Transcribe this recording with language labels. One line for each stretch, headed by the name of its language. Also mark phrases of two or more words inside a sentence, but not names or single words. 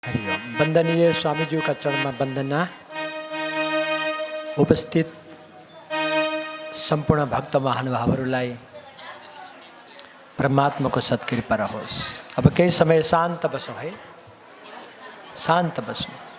Hindi: हरिओम। वंदनीय स्वामीजी का चरण में वंदना।
Nepali: उपस्थित संपूर्ण भक्त महानुभावहरूलाई परमात्माको सत्कृपा रहोस्। अब केही समय शान्त बसौँ है, शान्त बसौँ।